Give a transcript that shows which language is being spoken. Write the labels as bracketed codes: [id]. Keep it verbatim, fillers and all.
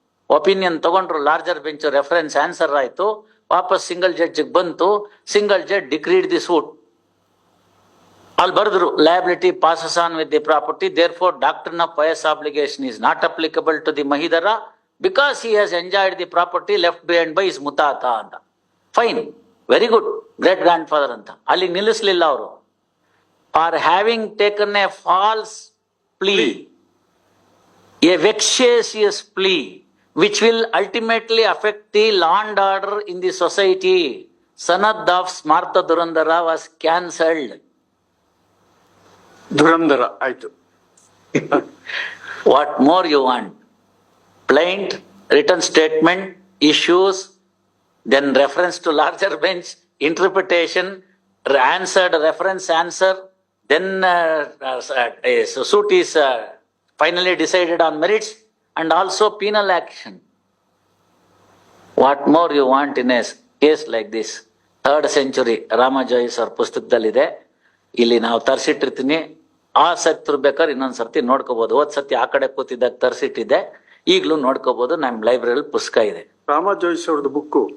[kn] Opinion ತಗೊಂಡ್ರು larger bench, reference answer ಆಯ್ತು, ವಾಪಸ್ ಸಿಂಗಲ್ ಜಡ್ಜ್ ಬಂತು, [en] Single judge decreed the suit. [kn] ಅಲ್ಲಿ ಬರೆದ್ರು [en] Liability passes on with the property, therefore doctrine pious obligation is not applicable to the Mahidhara because he has enjoyed the property left behind by his ಮುತಾತ ಅಂತ. Fine, very good, great grand father [kn] ಅಂತ. ಅಲ್ಲಿ ನಿಲ್ಲಿಸ್ಲಿಲ್ಲ ಅವರು. [en] Or having taken a false plea, a vexatious plea which will ultimately affect the law and order in the society. Sanad of Smartha Durandara was cancelled. [kn] Dhurandhar ಆಯ್ತು. [en] What more you want? Plaint, written statement, issues, then reference to larger bench, interpretation, re- answered reference answer, then uh, uh, uh, so suit is uh, finally decided on merits and also penal action. What more you want in as case like this. [kn] Third century ರಾಮಜಾಯಿಸ್ ಅವ್ರ ಪುಸ್ತಕದಲ್ಲಿದೆ, ಇಲ್ಲಿ ನಾವು ತರಿಸಿಟ್ಟಿರ್ತೀನಿ. ಆ ಸತ್ತಿರ್ ಬೇಕಾದ್ರೆ ಇನ್ನೊಂದ್ ಸರ್ತಿ ನೋಡ್ಕೋಬಹುದು. ಹೋದ್ ಸತಿ ಆ ಕಡೆ ಕೂತಿದ್ದಾಗ ತರಿಸಿಟ್ಟಿದ್ದೆ, ಈಗಲೂ ನೋಡ್ಕೋಬಹುದು, ನಮ್ಮ ಲೈಬ್ರರಿಯಲ್ಲಿ ಪುಸ್ತಕ ಇದೆ. ರಾಮ ಜೋಯಿಸ್ ಅವ್ರದ್ದು ಬುಕ್ಕು